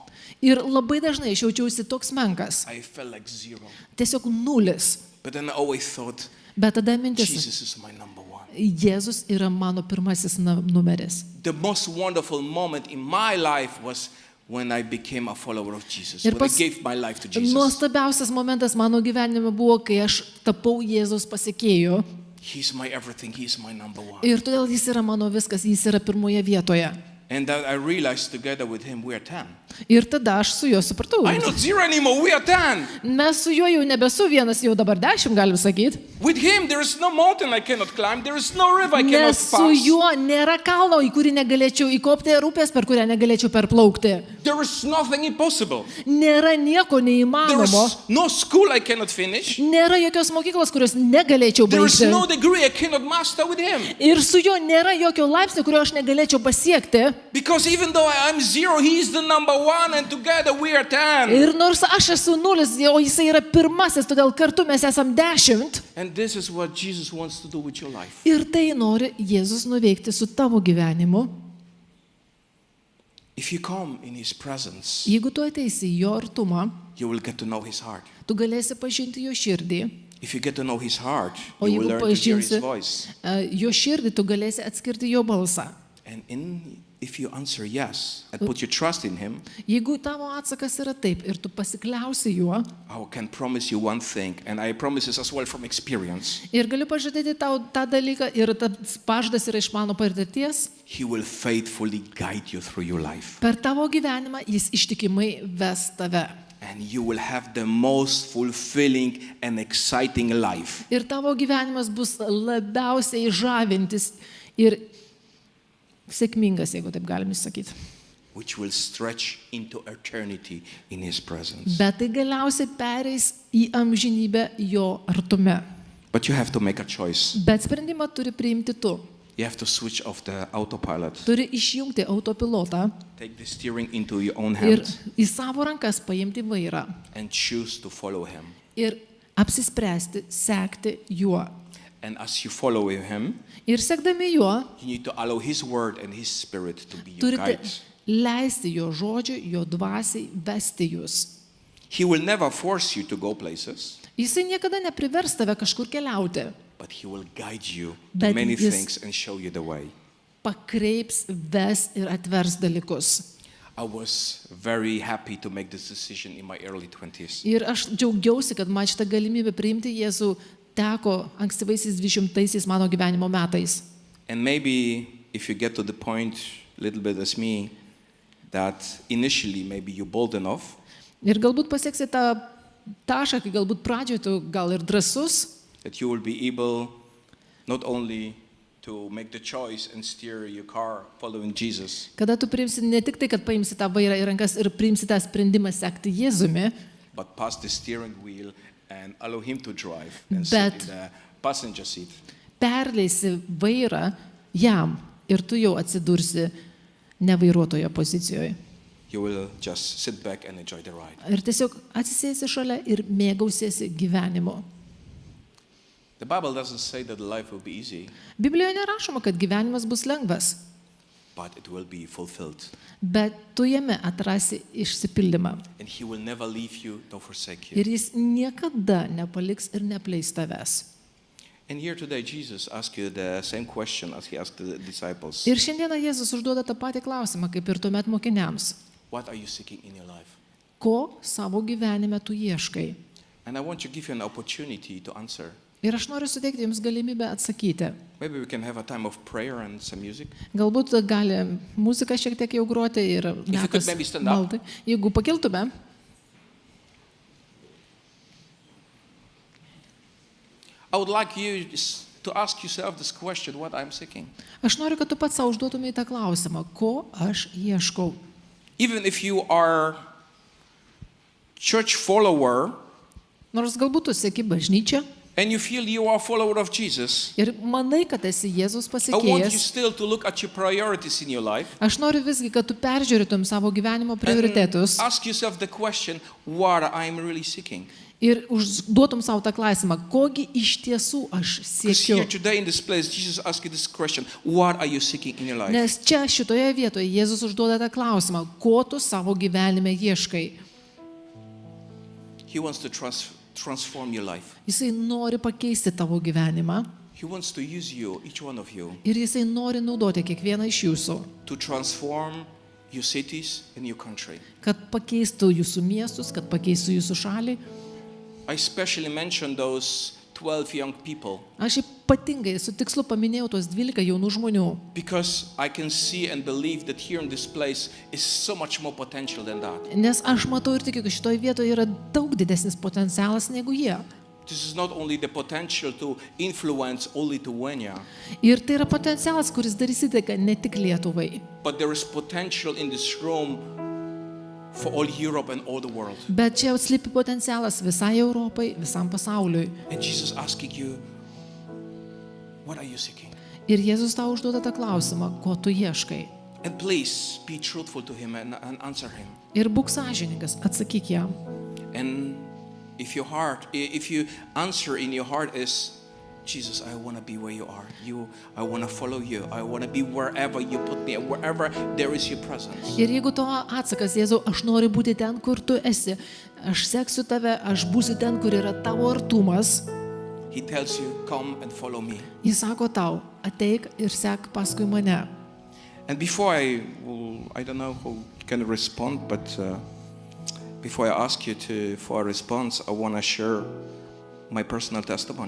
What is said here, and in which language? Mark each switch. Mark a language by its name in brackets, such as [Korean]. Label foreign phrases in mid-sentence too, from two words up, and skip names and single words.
[Lithuanian] Ir labai dažnai aš jaučiausi toks menkas, [English] I felt like zero. [Lithuanian] tiesiog nulis. [English] But then I always thought, [Lithuanian] Bet tada mintis, [English] Jesus is my number one. [Lithuanian] Jėzus yra mano pirmasis numeris. [English] The most wonderful moment in my life was when I became a follower of Jesus, [Lithuanian] Ir [English] when I [Lithuanian] pas- [English] gave my life to Jesus. [Lithuanian] Nuostabiausias momentas mano gyvenime buvo, kai aš tapau Jėzaus pasekėju. [English] He's my everything, he's my number one. [Lithuanian] Ir todėl jis yra mano viskas, jis yra pirmoje vietoje. [English] And that I realized together with him, we are 10. [Lithuanian] Ir tada aš su juo supratau. [English] I'm not zero anymore, we are 10. [Lithuanian] Mes su juo jau nebesu vienas, jau dabar 10, galim sakyti. [English] With him, there is no mountain I cannot climb, there is no river I cannot [Lithuanian] Nes su [English] pass. [Lithuanian] juo nėra kalno, į kurį negalėčiau įkopti, ir upės, per kurią negalėčiau perplaukti. [English] There is nothing impossible. [Lithuanian] Nėra nieko [English] There [Lithuanian] neįmanomo. [English] is no school I cannot finish. [Lithuanian] Nėra jokios mokyklos, kurios negalėčiau [English] There is [Lithuanian] baigti. [English] no degree I cannot master with him. [Lithuanian] Ir su juo nėra jokio laipsnio, kurio aš negalėčiau pasiekti. [English] Because even though I'm zero, he is the number one, and together we are 10. [Lithuanian] Ir nors aš esu nulis, o jisai yra pirmasis, todėl kartu mes esam 10. [English] And this is what Jesus wants to do with your life. [Lithuanian] Ir tai nori Jėzus nuveikti su tavo gyvenimu. [English] If you come in his presence, [Lithuanian] Jeigu tu ateisi į jo artumą, [English] you will get to know his heart. [Lithuanian] tu galėsi pažinti jo širdį. [English] If you get to know his heart, [Lithuanian] O [English] you will [Lithuanian] jeigu [English] learn to hear his [Lithuanian] pažinsi [English] voice. [Lithuanian] jo širdį, tu galėsi atskirti jo balsą. [English] And if you answer yes and put your trust in him, [Lithuanian] Jeigu tavo atsakas yra taip ir tu pasikliausi juo, [English] I can promise you one thing, and I promise this as well from experience. [Lithuanian] ir galiu pažadėti tau tą dalyką, ir tas pažadas yra iš mano patirties, [English] He will faithfully guide you through your life. [Lithuanian] per tavo gyvenimą jis ištikimai ves tave. [English] And you will have the most fulfilling and exciting life. [Lithuanian] Ir tavo gyvenimas bus labiausiai žavintis ir sėkmingas, jeigu taip galime sakyti. [English] which will stretch into eternity in His presence. [Lithuanian] Bet tai galiausiai pereis į amžinybę jo artume. [English] But you have to make a choice. [Lithuanian] Bet sprendimą turi priimti tu. [English] You have to switch off the autopilot. [Lithuanian] Turi išjungti autopilotą [English] Take the steering into your own [Lithuanian] ir [English] hands [Lithuanian] į savo rankas paimti vairą. [English] and choose to follow Him. [Lithuanian] Ir apsispręsti, sekti juo. [English] And as you follow Him, [Lithuanian] Ir sekdami juo, [English] you need to allow His word and His Spirit to be your [Lithuanian] turite [English] guides. [Lithuanian] leisti jo žodžiui, jo dvasiai vesti jūs. [English] He will never force you to go places, [Lithuanian] Jisai niekada neprivers tave kažkur keliauti. [English] but He will guide you to [Lithuanian] Bet [English] many [Lithuanian] jis- [English] things and show you the way. [Lithuanian] Pakreips, ves ir atvers dalykus. [English] I was very happy to make this decision in my early 20s. [Lithuanian] Ir aš džiaugiausi, kad man šitą galimybę priimti Jėzų teko ankstyvaisiais 20-aisiais mano gyvenimo metais. [English] And maybe if you get to the point, a little bit as me, that initially maybe you're bold enough, [Lithuanian] Ir galbūt pasieksi tą tašką, kai galbūt pradžioje tu gal ir drąsus, [English] that you will be able not only to make the choice and steer your car following Jesus, [Lithuanian] kada tu priimsi ne tik tai, kad paimsi tą vairą į rankas ir priimsi tą sprendimą sekti Jėzumi, [English] but pass the steering wheel and allow Him to drive and [Lithuanian] Bet- [English] sit in the passenger seat. [Lithuanian] perleisi vairą jam ir tu jau atsidursi ne vairuotojo pozicijoje. [English] You will just sit back and enjoy the ride. [Lithuanian] Ir tiesiog atsisėsi šalia ir mėgausiesi gyvenimu. [English] The Bible doesn't say that life will be easy, [Lithuanian] Biblijoje nerašoma, kad gyvenimas bus lengvas, [English] but it will be fulfilled. [Lithuanian] bet tu jame atrasi išsipildymą. [English] And He will never leave you nor forsake you. [Lithuanian] Ir jis niekada nepaliks ir nepleis tavęs. [English] And here today, Jesus asks you the same question as He asked the disciples. [Lithuanian] Ir šiandieną Jėzus užduoda tą patį klausimą, kaip ir tuomet mokiniams. [English] What are you seeking in your life? [Lithuanian] Ko savo gyvenime tu ieškai? [English] And I want to give you an opportunity to answer. [Lithuanian] Ir aš noriu suteikti jums galimybę atsakyti. [English] Maybe we can have a time of prayer and some music. [Lithuanian] Galbūt gali muzika šiek tiek jau groti ir [English] you could [Lithuanian] metas [English] maybe stand up. [Lithuanian] maldai. Jeigu pakiltume, [English] I would like you to ask yourself this question, what I'm seeking. [Lithuanian] aš noriu, kad tu pats savo užduotumai tą klausimą, ko aš ieškau. [English] Even if you are church follower [Lithuanian] Nors galbūt tu seki bažnyčią [English] and you feel you are a follower of Jesus, [Lithuanian] ir manai, kad esi Jėzus [English] I want you [Lithuanian] pasekėjas, [English] still to look at your priorities in your life [Lithuanian] aš noriu visgi, kad tu peržiūrėtum savo gyvenimo [English] and [Lithuanian] prioritetus [English] ask yourself the question, what I'm really seeking. [Lithuanian] ir užduotum savo tą klausimą, kogi iš tiesų aš [English] Because [Lithuanian] siekiu. [English] here today in this place, Jesus asked you this question, what are you seeking in your life? [Lithuanian] Nes čia šitoje vietoje Jėzus užduoda tą klausimą, ko tu savo gyvenime ieškai. [English] He wants to transform your life. [Lithuanian] Jisai nori pakeisti tavo gyvenimą [English] He wants to use you, each one of you, [Lithuanian] ir jisai nori naudoti kiekvieną iš jūsų, [English] to transform your cities and your country. [Lithuanian] kad pakeistų jūsų miestus, kad pakeistų jūsų šalį. [English] I especially mention those 12 young people [Lithuanian] Aš ypatingai su tikslu paminėjau tos 12 jaunų žmonių, [English] because I can see and believe that here in this place is so much more potential than that. [Lithuanian] nes aš matau ir tikiu, kad šitoje vietoje yra daug didesnis potencialas negu jie. [English] This is not only the potential to influence all Lithuania, [Lithuanian] Ir tai yra potencialas, kuris darys įtaką ne tik Lietuvai, [English] but there is potential in this room for all Europe and all the world. [Lithuanian] bet čia slypi potencialas visai Europai, visam pasauliui. [English] And Jesus asking you, what are you seeking? [Lithuanian] Ir Jėzus tau užduoda tą klausimą, ko tu ieškai. [English] And please be truthful to Him and answer Him. [Lithuanian] Ir būk sąžiningas, atsakyk jam. [English] And if you answer in your heart is, Jesus, I want to be where you are. I want to follow you. I want to be wherever you put me, and wherever there is your presence. [Lithuanian] Ir jeigu to atsakas, Jėzau, aš noriu būti ten, kur tu esi, aš seksiu tave, aš būsiu ten, kur yra tavo artumas, [English] He tells you, come and follow me. [Lithuanian] jis sako tau, ateik ir sek paskui mane. [English] And before I don't know who can respond, but before I ask you for a response, I want to share my personal testimony.